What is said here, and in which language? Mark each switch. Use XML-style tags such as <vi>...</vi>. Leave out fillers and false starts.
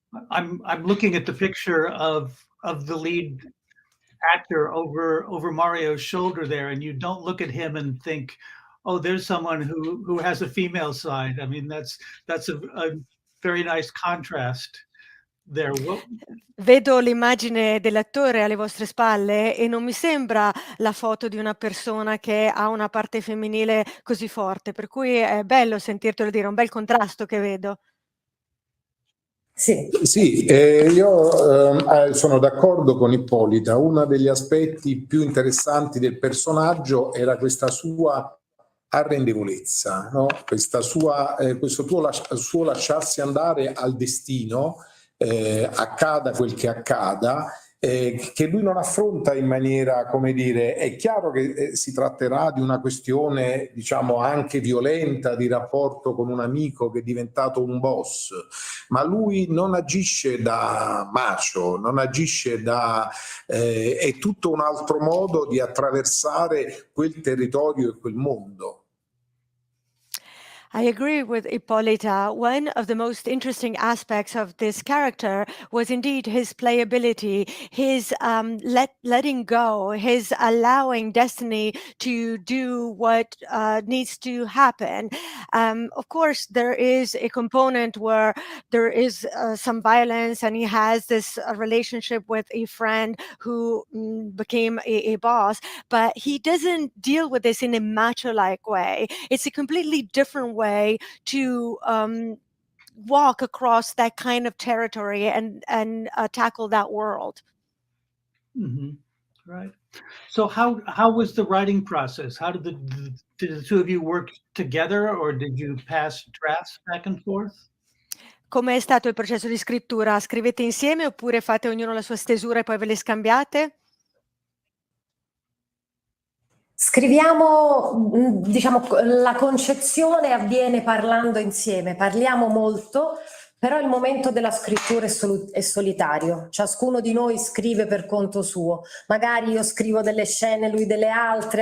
<en>I'm looking at the picture of the lead actor over Mario's shoulder there, and you don't look at him and think, oh, there's someone who has a female side. I mean, that's a very nice contrast there.</en> <it>Vedo l'immagine dell'attore alle vostre spalle e non mi sembra la foto di una persona che ha una parte femminile così forte, per cui è bello sentirtelo dire, un bel contrasto che vedo. Sì. Sì, io sono d'accordo con Ippolita. Uno degli aspetti più interessanti del personaggio era questa sua arrendevolezza, no? Questo suo lasciarsi andare al destino, accada quel che accada, che lui non affronta in maniera, come dire, è chiaro che si tratterà di una questione, diciamo, anche violenta di rapporto con un amico che è diventato un boss, ma lui non agisce da macho, non agisce da... è tutto un altro modo di attraversare quel territorio e quel mondo.</it> <en>I agree with Ippolita. One of the most interesting aspects of this character was indeed his playability, his letting go, his allowing destiny to do what needs to happen. Of course, there is a component where there is some violence, and he has this relationship with a friend who became a boss, but he doesn't deal with this in a macho-like way. It's a completely different way to walk across that kind of territory and tackle that world. Mm-hmm. Right. So how was the writing process? How did the two of you work together, or did you pass drafts back and forth?</en> <it>Come è stato il processo di scrittura? Scrivete insieme oppure fate ognuno la sua stesura e poi ve le scambiate? Scriviamo, diciamo, la concezione avviene parlando insieme, parliamo molto, però il momento della scrittura è solitario, ciascuno di noi scrive per conto suo, magari io scrivo delle scene, lui delle altre.</it>